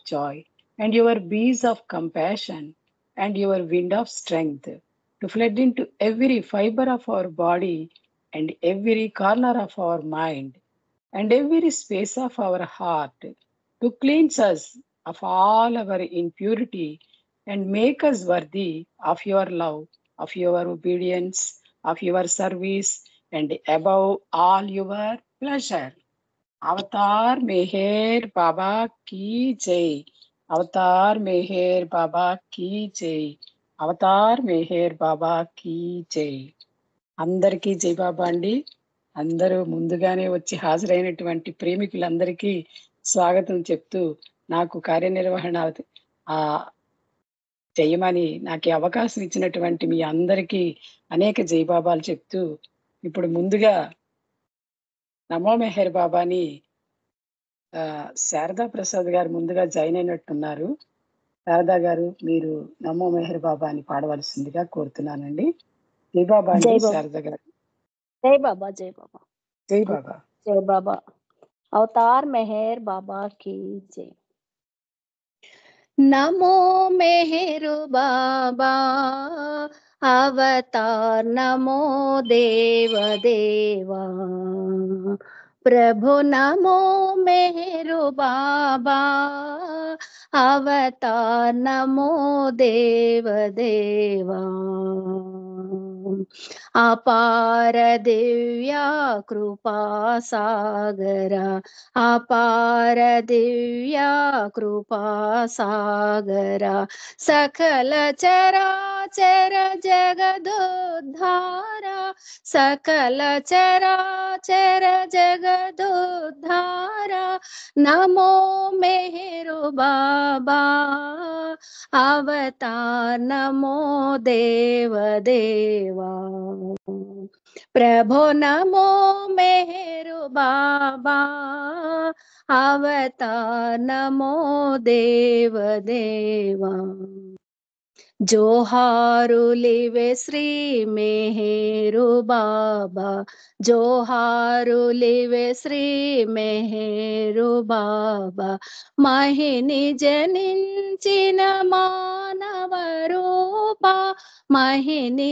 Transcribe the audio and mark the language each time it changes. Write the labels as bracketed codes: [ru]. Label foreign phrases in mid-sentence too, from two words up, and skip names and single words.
[en] joy and your breeze of compassion and your wind of strength to flood into every fiber of our body and every corner of our mind and every space of our heart to cleanse us of all our impurity and make us worthy of your love, of your obedience, of your service, and above all your pleasure. [hi] अवतार मेहर बाबा की जय. अवतार मेहर बाबा की जय. अवतार मेहर बाबा की जय. [te] అందరికీ జై బాబా అండి. అందరూ ముందుగానే వచ్చి హాజరైనటువంటి ప్రేమికులందరికీ స్వాగతం చెప్తూ నాకు కార్యనిర్వహణ చేయమని నాకు ఈ అవకాశం ఇచ్చినటువంటి మీ అందరికీ అనేక జైబాబాలు చెప్తూ ఇప్పుడు ముందుగా నమో మెహర్ బాబాని శారదా ప్రసాద్ గారు ముందుగా జాయిన్ అయినట్టున్నారు. శారదా గారు, మీరు నమో మెహర్ బాబాని పాడవలసిందిగా కోరుతున్నానండి. జై బాబా అండి. శారదా గారు. [hi] जय बाबा, जय बाबा, [te] జై బాబా. [hi] जय बाबा। अवतार मेहर बाबा की जय। नमो मेहर बाबा अवतार, नमो देव देवा प्रभु, नमो मेहर बाबा अवतार, नमो देव देवा अपार दिव्या कृपा सागरा, अपार दिव्या कृपा सागरा सकल चराचर जगदोद्धारा, सकल चराचर जगदोद्धारा नमो मेहर बाबा अवतार, नमो देव देवा प्रभु, नमो मेहर बाबा अवतार, नमो देव देवा [te] జోహారులివే శ్రీ మెహెరు బాబా, జోహారులివే శ్రీ మెహెరు బాబా మహిని జనించిన మానవ రూపా, మహిని